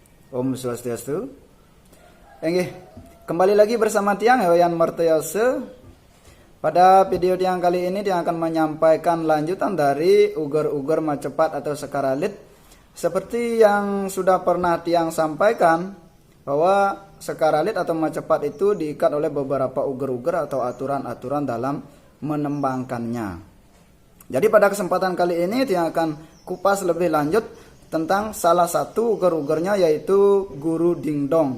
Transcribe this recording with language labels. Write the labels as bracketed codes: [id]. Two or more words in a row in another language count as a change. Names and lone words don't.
[ban] Om Swastiastu. Enggih, [id] kembali lagi bersama Tiang Hewayan Martoyose. Pada video Tiang kali ini Tiang akan menyampaikan lanjutan dari uger-uger macepat atau sekaralit. Seperti yang sudah pernah Tiang sampaikan bahwa sekaralit atau macepat itu diikat oleh beberapa uger-uger atau aturan-aturan dalam menembangkannya. Jadi pada kesempatan kali ini Tiang akan kupas lebih lanjut tentang salah satu uger-ugernya, yaitu guru dingdong.